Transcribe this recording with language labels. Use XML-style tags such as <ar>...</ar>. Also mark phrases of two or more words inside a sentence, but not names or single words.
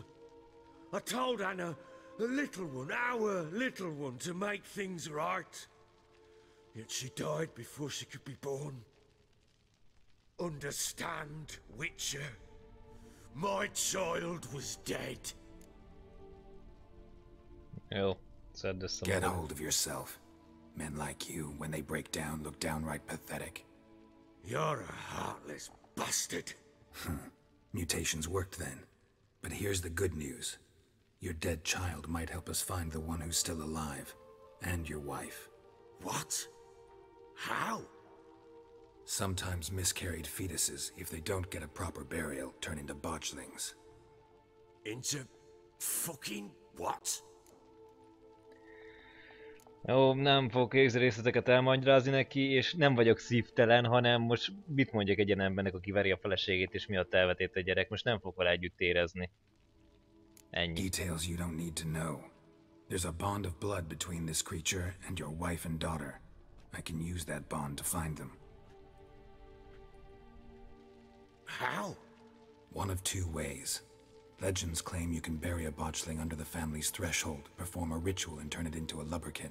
<en>I told Anna, the little one, our little one, to make things right. Yet she died before she could be born. Understand, Witcher? My child was dead.</en> <hu>Jó, szedd össze</hu> <en>Get</en> <hu>magad.</hu> <en>hold of yourself. Men like you, when they break down, look downright pathetic. You're a heartless bastard. Mutations worked then. But here's the good news. Your dead child might help us find the one who's still alive. And your wife. What? How? Sometimes miscarried fetuses, if they don't get a proper burial, turn into botchlings. Into fucking what?</en> <hu>Jó, nem fogok részleteket elmagyarázni neki, és nem vagyok szívtelen, hanem most mit mondjak egy ilyen embernek, aki veri a feleségét, és miatt elvetett a gyerek, most nem fogok vele együtt érezni. Ennyi.</hu> <en>Details you don't need to know. There's a bond of blood between this creature and your wife and daughter. I can use that bond to find them. How? One of two ways. Legends claim you can bury a botchling under the family's threshold, perform a ritual, and turn it into a lubberkin.</en>